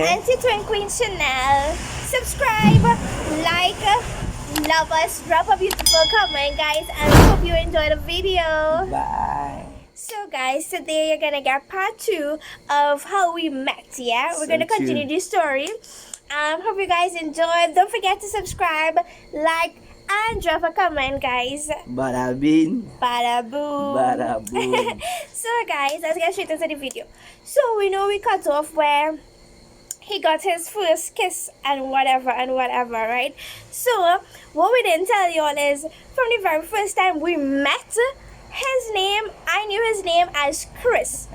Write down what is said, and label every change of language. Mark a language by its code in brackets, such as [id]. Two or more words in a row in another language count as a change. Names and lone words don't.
[en] And the Twin Queen Schenelle. Subscribe, like, love us, drop a beautiful comment, guys, and I hope you enjoy the video. Bye. So, guys, today you're gonna get part 2 of how we met. Yeah, we're gonna continue this story. Hope you guys enjoyed. Don't forget to subscribe, like, and drop a comment, guys. Bada bing. Bada boom. Bada boom. So, guys, let's get straight into the video. So, we know we cut off where he got his first kiss and whatever, right? So, what we didn't tell you all is, from the very first time we met, I knew his name as Chris.